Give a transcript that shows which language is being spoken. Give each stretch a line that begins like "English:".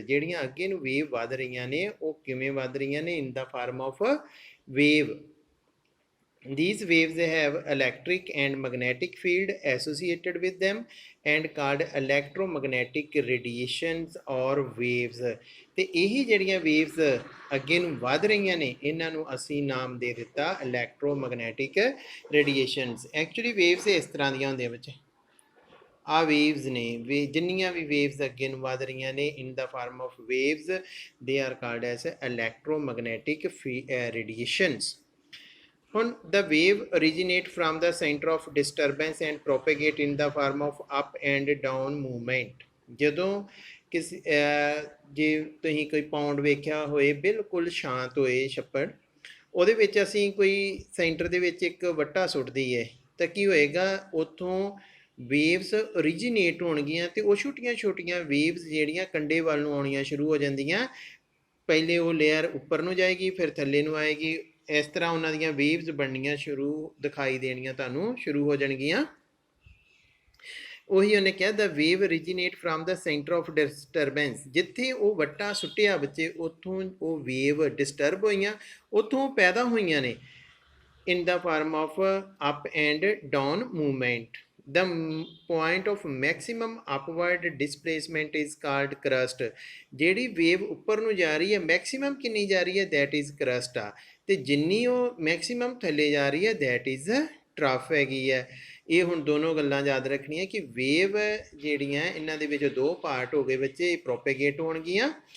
Punjabi: ਜਿਹੜੀਆਂ ਅੱਗੇ ਨੂੰ ਵੇਵ ਵੱਧ ਰਹੀਆਂ ਨੇ ਉਹ ਕਿਵੇਂ ਵੱਧ ਰਹੀਆਂ ਨੇ?
English: In the form of wave. These waves have electric and magnetic field associated with them and called electromagnetic radiations or waves।
Punjabi: ਤੇ ਇਹੀ ਜਿਹੜੀਆਂ waves ਅੱਗੇ ਨੂੰ ਵੱਧ ਰਹੀਆਂ ਨੇ ਇਹਨਾਂ ਨੂੰ ਅਸੀਂ ਨਾਮ ਦੇ ਦਿੱਤਾ electromagnetic radiations। ਐਕਚੁਅਲੀ waves ਇਸ ਤਰ੍ਹਾਂ ਦੀਆਂ ਹੁੰਦੀਆਂ ਬੱਚੇ, ਆ ਵੇਵਸ ਨੇ, ਜਿੰਨੀਆਂ ਵੀ ਵੇਵਸ ਅੱਗੇ ਨੂੰ ਵੱਧ ਰਹੀਆਂ ਨੇ
English: In the form of waves they are called as electromagnetic radiations.
Punjabi: ਹੁਣ
English: the wave originate from the center of disturbance and propagate in the form of up and down movement।
Punjabi: ਜਦੋਂ ਕਿਸੇ ਜੇ ਤੁਸੀਂ ਕੋਈ ਪੌਂਡ ਵੇਖਿਆ ਹੋਏ ਬਿਲਕੁਲ ਸ਼ਾਂਤ ਹੋਏ ਛੱਪੜ, ਉਹਦੇ ਵਿੱਚ ਅਸੀਂ ਕੋਈ ਸੈਂਟਰ ਦੇ ਵਿੱਚ ਇੱਕ ਵੱਟਾ ਸੁੱਟ ਦਈਏ ਤਾਂ ਕੀ ਹੋਏਗਾ? ਉੱਥੋਂ ਵੇਵਸ ਓਰੀਜੀਨੇਟ ਹੋਣਗੀਆਂ ਤੇ ਉਹ ਛੋਟੀਆਂ ਛੋਟੀਆਂ ਵੇਵਸ ਜਿਹੜੀਆਂ ਕੰਢੇ ਵੱਲ ਨੂੰ ਆਉਣੀਆਂ ਸ਼ੁਰੂ ਹੋ ਜਾਂਦੀਆਂ। ਪਹਿਲੇ ਉਹ ਲੇਅਰ ਉੱਪਰ ਨੂੰ ਜਾਏਗੀ, ਫਿਰ ਥੱਲੇ ਨੂੰ ਆਏਗੀ, ਇਸ ਤਰ੍ਹਾਂ ਉਹਨਾਂ ਦੀਆਂ ਵੇਵਸ ਬਣਨੀਆਂ ਸ਼ੁਰੂ ਦਿਖਾਈ ਦੇਣੀਆਂ ਤੁਹਾਨੂੰ ਸ਼ੁਰੂ ਹੋ ਜਾਣਗੀਆਂ। ਉਹੀ ਉਹਨੇ ਕਿਹਾ
English: The wave originate from the centre of disturbance.
Punjabi: ਜਿੱਥੇ ਉਹ ਵੱਟਾ ਸੁੱਟਿਆ ਬੱਚੇ ਉੱਥੋਂ ਉਹ ਵੇਵ ਡਿਸਟਰਬ ਹੋਈਆਂ, ਉੱਥੋਂ ਪੈਦਾ ਹੋਈਆਂ ਨੇ
English: in the form of up and down movement। The point of maximum upward displacement is called crust।
Punjabi: ਜਿਹੜੀ ਵੇਵ ਉੱਪਰ ਨੂੰ ਜਾ ਰਹੀ ਹੈ ਮੈਕਸਿਮਮ ਕਿੰਨੀ ਜਾ ਰਹੀ ਹੈ?
English: that is crest
Punjabi: ਆ। ਤੇ ਜਿੰਨੀ ਉਹ ਮੈਕਸਿਮਮ ਥੱਲੇ ਜਾ ਰਹੀ ਹੈ
English: that is trough
Punjabi: ਹੈਗੀ ਹੈ। ਇਹ ਹੁਣ ਦੋਨੋਂ ਗੱਲਾਂ ਯਾਦ ਰੱਖਣੀਆਂ ਕਿ ਵੇਵ ਜਿਹੜੀਆਂ ਇਹਨਾਂ ਦੇ ਵਿੱਚ ਦੋ ਪਾਰਟ ਹੋ ਗਏ ਬੱਚੇ, ਇਹ ਪ੍ਰੋਪੇਗੇਟ ਹੋਣਗੀਆਂ।